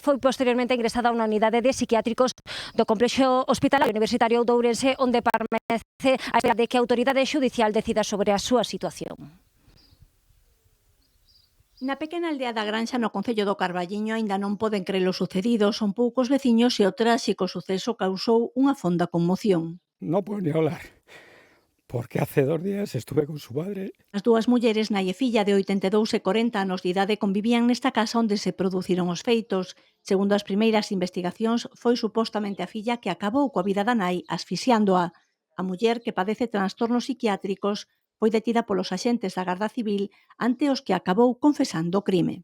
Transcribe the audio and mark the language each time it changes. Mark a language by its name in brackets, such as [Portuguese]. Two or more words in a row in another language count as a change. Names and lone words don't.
[Galician] Foi posteriormente ingresada a unha unidade de psiquiátricos do Complexo Hospitalario Universitario de Ourense, onde permanece a espera de que a autoridade xudicial decida sobre a súa situación. Na pequena aldea da Granxa no concello do Carballiño aínda non poden crer o sucedido. Son poucos veciños e o tráxico suceso causou unha fonda conmoción. [Spanish] No puedo ni hablar, porque hace 2 días estuve con su madre. [Galician] As dúas mulleres, nai e filla de 82 e 40 anos de idade, convivían nesta casa onde se produciron os feitos. Segundo as primeiras investigacións, foi supostamente a filla que acabou coa vida da nai asfixiándoa. A muller, que padece trastornos psiquiátricos, foi detida polos axentes da Garda Civil ante os que acabou confesando o crime.